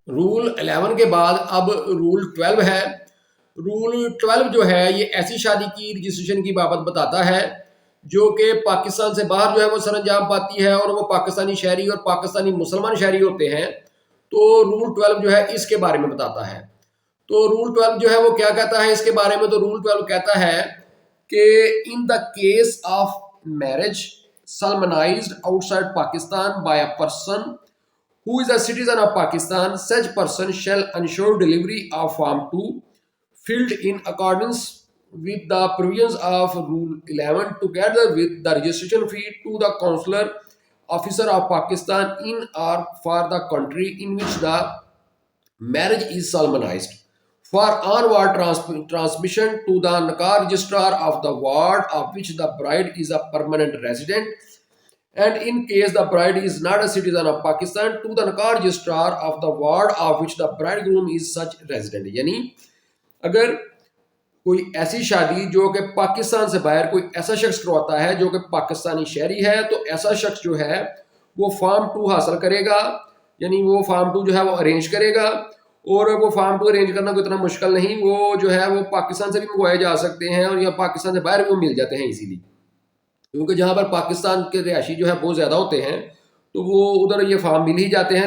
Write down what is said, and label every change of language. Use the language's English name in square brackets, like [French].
[Urdu] تو رول 11 کے بعد اب رول 12 ہے. رول 12 جو ہے یہ ایسی شادی کی رجسٹریشن کی بابت بتاتا ہے جو کہ پاکستان سے باہر جو ہے وہ سر انجام پاتی ہے اور وہ پاکستانی شہری اور پاکستانی مسلمان شہری ہوتے ہیں. تو رول 12 جو ہے اس کے بارے میں بتاتا ہے. تو رول 12 جو ہے وہ کیا کہتا ہے اس کے بارے میں؟ تو رول 12 کہتا ہے کہ [English] in the case of marriage solemnized outside Pakistan by a person who is a citizen of Pakistan, such person shall ensure delivery of Form 2 filled in accordance with the provisions of Rule 11 together with the registration fee to the consular officer of Pakistan in or for the country in which the marriage is solemnized, for onward transmission to the Nakar registrar of the ward of which the bride is a permanent resident, and in case the bride is not a citizen of Pakistan, to the Nakar registrar of the ward of which the bridegroom is such resident. [Urdu] یعنی اگر کوئی ایسی شادی جو کہ پاکستان سے باہر کوئی ایسا شخص کرواتا ہے جو کہ پاکستانی شہری ہے تو ایسا شخص جو ہے وہ فارم 2 حاصل کرے گا، یعنی وہ فارم 2 جو ہے وہ ارینج کرے گا اور وہ فارم 2 ارینج کرنا کوئی اتنا مشکل نہیں، وہ جو ہے وہ پاکستان سے بھی منگوائے جا سکتے ہیں اور یا پاکستان سے باہر بھی وہ مل جاتے ہیں ایزیلی، کیونکہ جہاں پر پاکستان کے رہائشی جو ہے بہت زیادہ ہوتے ہیں تو وہ ادھر یہ فارم مل ہی جاتے ہیں.